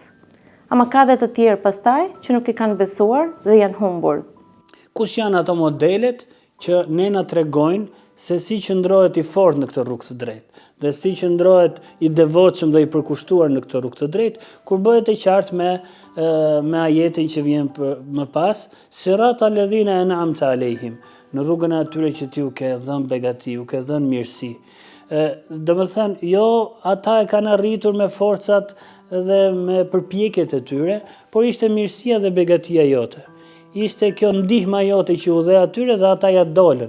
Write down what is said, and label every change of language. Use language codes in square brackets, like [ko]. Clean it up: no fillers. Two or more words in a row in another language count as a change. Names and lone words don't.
[sq] Ama ka dhe të tjerë pastaj që nuk i kanë besuar dhe janë humbur. Kush janë ato modelet që ne na tregojnë se si qëndrohet i fortë në këtë rrugë të drejtë dhe si qëndrohet i devotshëm dhe i përkushtuar në këtë rrugë të drejtë, kur bëhet e qartë me ajetin që vjen më pas, [ar] صراط الذين أنعمت عليهم, [sq] në rrugën e atyre që ti u ke dhënë begati, u ke dhënë mirësi. Domethënë, jo ata e kanë arritur me forcat dhe me përpjekjet e tyre, por ishte mirësia dhe begatia jote. Ishte kjo ndihma jote që u dhe atyre dhe ata ja dolën.